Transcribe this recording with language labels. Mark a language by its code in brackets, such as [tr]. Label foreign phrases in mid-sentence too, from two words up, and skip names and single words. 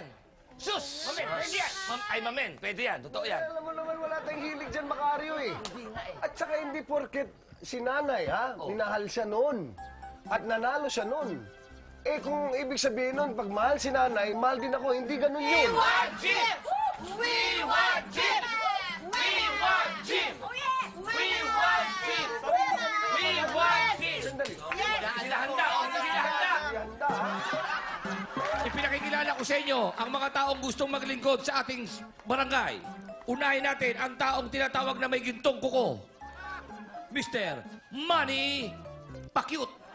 [tl] Sus! Mamen, pwede yan! Mamen, pwede yan. Totoo yan. Alam mo naman, wala tayong hilig dyan, Macario eh. Hindi nga eh. At saka hindi porket si nanay, ha? Minahal siya noon. At nanalo siya noon. Eh kung ibig sabihin nun, pag mahal si nanay, mahal din ako. Hindi ganun yun. [en] want Jim! We want Jim! We want Jim! We want Jim! We want Jim! [tl] Sandali. Sila handa! Sila handa! Handa, ha? Ipinakikilala ko sa inyo ang mga taong gustong maglingkod sa ating barangay. Unahin natin ang taong tinatawag na may gintong kuko. Mr. Manny Pacquiao.